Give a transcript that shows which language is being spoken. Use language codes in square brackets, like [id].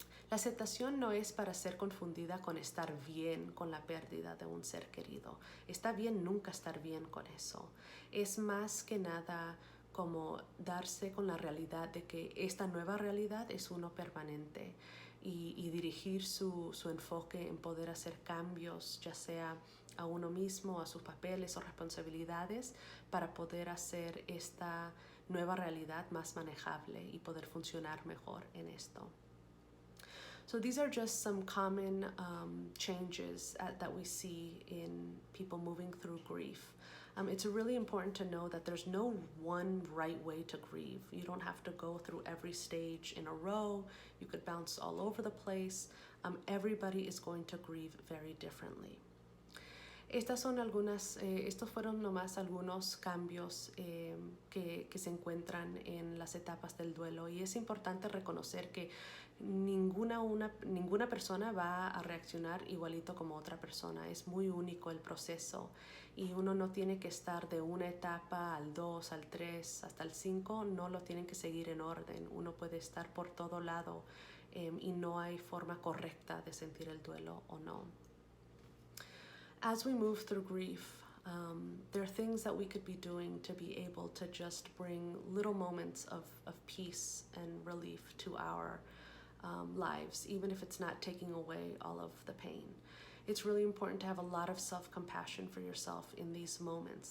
[es] La aceptación no es para ser confundida con estar bien con la pérdida de un ser querido. Está bien nunca estar bien con eso. Es más que nada como darse con la realidad de que esta nueva realidad es uno permanente y dirigir su enfoque en poder hacer cambios, ya sea a uno mismo, a sus papeles o responsabilidades, para poder hacer esta nueva realidad más manejable y poder funcionar mejor en esto. [en] So these are just some common changes that we see in people moving through grief. It's really important to know that there's no one right way to grieve. You don't have to go through every stage in a row. You could bounce all over the place. Everybody is going to grieve very differently. [es] Estos fueron nomás algunos cambios que se encuentran en las etapas del duelo y es importante reconocer que ninguna persona va a reaccionar igualito como otra persona. Es muy único el proceso y uno no tiene que estar de una etapa al 2, al 3, hasta el 5, no lo tienen que seguir en orden. Uno puede estar por todo lado y no hay forma correcta de sentir el duelo o no. [en] As we move through grief, there are things that we could be doing to be able to just bring little moments of peace and relief to our lives, even if it's not taking away all of the pain. It's really important to have a lot of self-compassion for yourself in these moments.